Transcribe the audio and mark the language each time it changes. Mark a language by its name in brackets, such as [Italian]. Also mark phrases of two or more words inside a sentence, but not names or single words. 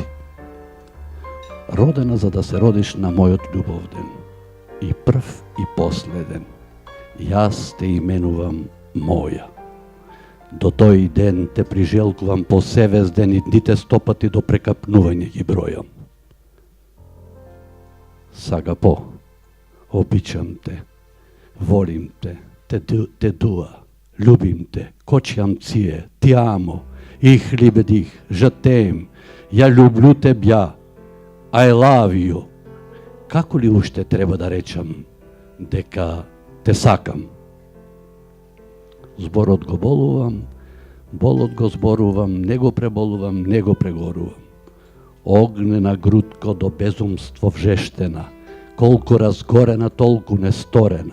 [Macedonian] Родена за да се родиш на мојот љубовден, и прв и последен. Јас те именувам моја. До тој ден те прижелкувам посевезден и дните стопати до прекапнување ги бројам. Сага [Bulgarian] обичам те, [Serbian] волим те [Macedonian] дуа, љубим те, [Polish] kocham cię, [Italian] ti amo, [German] ich liebe dich, [French] je t'aime, [Russian] ја љублю тебја, [English] I love you. [Macedonian] Како ли уште треба да речам дека те сакам? Зборот го болувам, болот го зборувам, не го преболувам, не го прегорувам. Огнена грудко до безумство вжештена, колку разгорена, толку несторена.